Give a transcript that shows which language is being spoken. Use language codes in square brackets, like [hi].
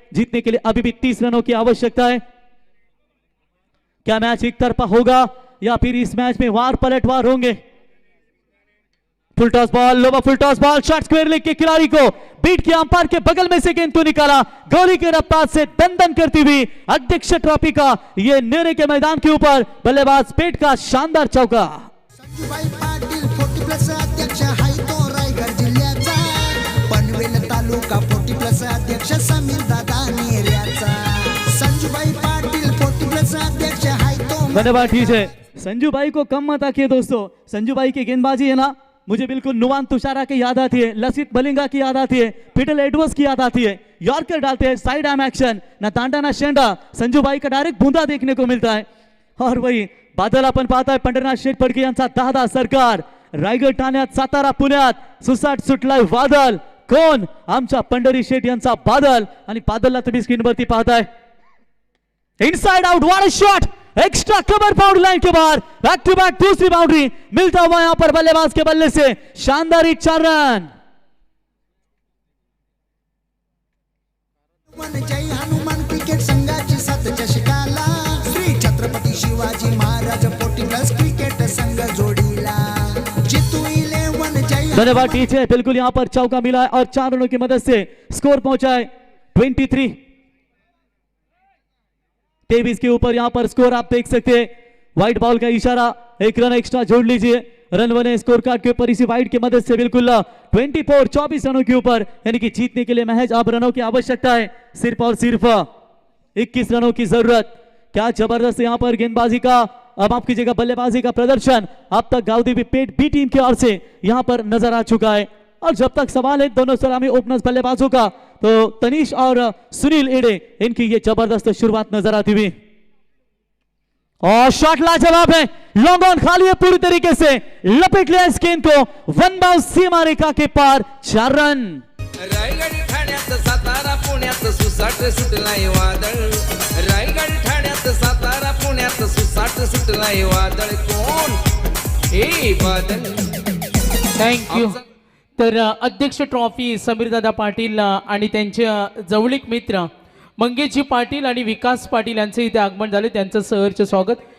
[hi] जीतने के लिए अभी भी 30 रनों की आवश्यकता है। क्या मैच एक तरफा होगा या फिर इस मैच में वार पलटवार होंगे? Full toss ball, lower full toss ball, shot square leg के खिलाड़ी को बीट किया, अंपायर के बगल में से गेंद तो निकाला, गोली के रफ्तार से दन करती हुई अध्यक्ष ट्रॉफी का ये नेरे के मैदान के ऊपर बल्लेबाज पेट का शानदार चौका। [mr] संजूबाई पाटील 40+ अध्यक्ष हाय तो रायगड जिल्ह्याचा, पनवेल तालुका 40+ अध्यक्ष समीर दादा नेऱ्याचा। संजूबाई पाटील 40+ अध्यक्ष हाय तो। [hi] धन्यवाद, ठीक है। संजू भाई को कम मत आखिए दोस्तों, संजू भाई की गेंदबाजी है ना, मुझे बिल्कुल नुवान तुषारा की याद आती है, लसित बलिंगा की याद आती है, पीटर एडवर्ड्स की याद आती है। यॉर्कर डालते हैं, साइड आर्म एक्शन, ना तांडा ना शेंडा, संजू भाई का डायरेक्ट बूंदा देखने को मिलता है। और वही बादल [mr] आपण पाहताय पंढरनाथ शेठ फडके यांचा 10 सरकार, रायगड ठाण्यात सातारा पुण्यात सुसाट सुटलाय वादल, कोण? आमच्या पंढरी शेठ यांचा बादल, आणि बादलला तुम्ही स्क्रीनवरती पाहताय। [en] inside out, what a shot, [hi] extra cover boundary line के बाहर, बैक टू बैक दूसरी बाउंड्री मिलता हुआ यहां पर बल्लेबाज के बल्ले से, शानदार 4 रन। [mr] जय हनुमान क्रिकेट संघाची 7 चषकाला, श्री छत्रपती शिवाजी महाराज 40+ क्रिकेट संघ जोडीला, जितू 11 जय। [hi] धन्यवाद टीचर, बिल्कुल यहां पर चौका मिला है और 4 रनों की मदद से स्कोर पहुंचा है 23 के ऊपर। यहां पर स्कोर आप देख सकते हैं, व्हाइट बॉल का इशारा, 1 रन एक्स्ट्रा जोड़ लीजिए। रन बने स्कोर कार्ड के ऊपर इसी वाइड की मदद से, बिल्कुल 24 रनों के ऊपर, यानी कि जीतने के लिए महज अब रनों की आवश्यकता है, सिर्फ और सिर्फ 21 रनों की जरूरत। क्या जबरदस्त यहां पर गेंदबाजी का, अब आप कीजिएगा बल्लेबाजी का प्रदर्शन अब तक गाउदी पेट बी टीम की ओर से यहां पर नजर आ चुका है। और जब तक सवाल है दोनों सलामी ओपनर्स बल्लेबाजों का, तो तनीश और सुनील एडे इनकी ये जबरदस्त शुरुआत नजर आती हुई। और शॉट लाजवाब है, लॉन्ग ऑन खाली है पूरी तरीके से, लपेट लिया इस गेंद को, 1 बाउंस सीमा रेखा के पार, 4 रन। [mr] रायगड ठाण्यात सातारा पुण्यात सुसाट सुटलाय वादळ, रायगड ठाण्यात सातारा पुण्यात सुसाट सुटलाय वादळ, कोण हे बादल। [en] Thank you. [mr] तर अध्यक्ष ट्रॉफी समीरदादा पाटील आणि त्यांचे जवळीक मित्र मंगेशजी पाटील आणि विकास पाटील यांचे इथे आगमन झाले, त्यांचं सहर्ष स्वागत।